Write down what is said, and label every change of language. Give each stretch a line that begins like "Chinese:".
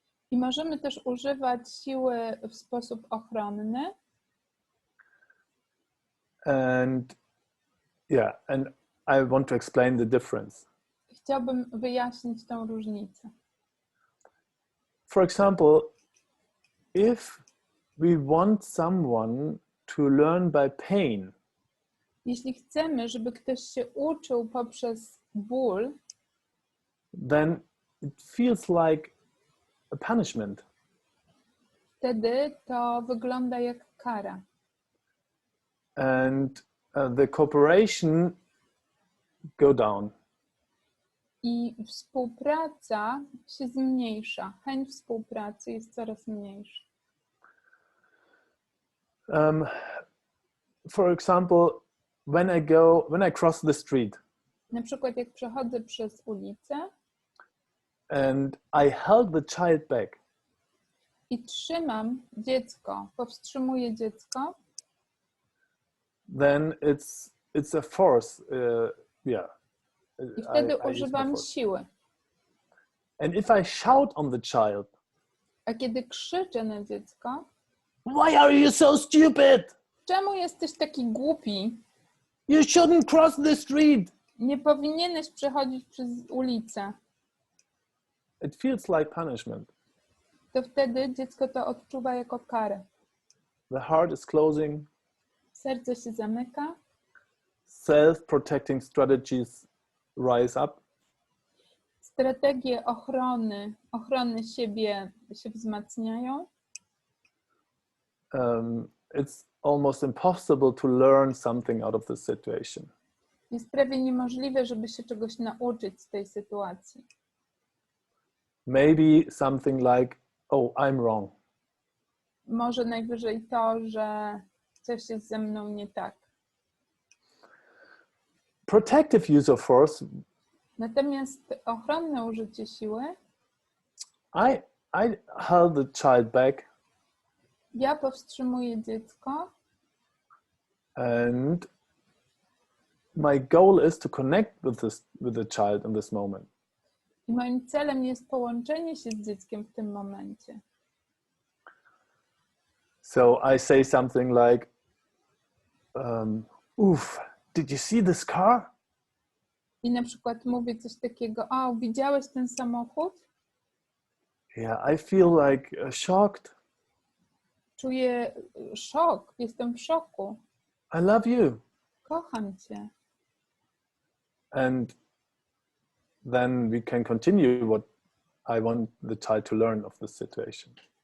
Polish: I możemy też używać siły w sposób ochronny.
English: And I want to explain the difference.
Polish: Chciałbym wyjaśnić tą różnicę.
English: For example, if we want someone to learn by pain,
Polish: jeśli chcemy, żeby ktoś się uczył poprzez ból,
English: then it feels like a punishment.
Polish: Wtedy to wygląda jak kara.
English: And the cooperation go down.
Polish: I współpraca się zmniejsza. Chęć współpracy jest coraz mniejsza.
English: For example, when I cross the street.
Polish: Na przykład jak przechodzę przez ulicę.
English: And I held the child back.
Polish: I trzymam dziecko, powstrzymuję dziecko.
English: Then it's a force.
Polish: I wtedy używam siły.
English: And if I shout on the child.
Polish: A kiedy krzyczę na dziecko.
English: Why are you so stupid?
Polish: Czemu jesteś taki głupi?
English: You shouldn't cross the street.
Polish: Nie powinieneś przechodzić przez ulicę.
English: It feels like punishment.
Polish: To wtedy dziecko to odczuwa jako karę.
English: The heart is closing.
Polish: Serce się zamyka.
English: Self-protecting strategies rise up.
Polish: strategie ochrony siebie się wzmacniają.
English: It's almost impossible to learn something out of this situation.
Polish: Jest prawie niemożliwe, żeby się czegoś nauczyć z tej sytuacji.
English: Maybe something like, oh, I'm wrong.
Polish: Może najwyżej to, że coś jest ze mną nie tak.
English: Protective use of force.
Polish: Natomiast ochronne użycie siły.
English: I held the child back.
Polish: Ja powstrzymuję dziecko.
English: And my goal is to connect with the child in this moment.
Polish: I moim celem jest połączenie się z dzieckiem w tym momencie.
English: So I say something like, oof, did you see this car?
Polish: I na przykład mówię coś takiego, o, widziałeś ten samochód?
English: Yeah, I feel like shocked.
Polish: Czuję szok, jestem w szoku.
English: I love you.
Polish: Kocham cię.
English: And then we can continue what I want the child to learn of this situation.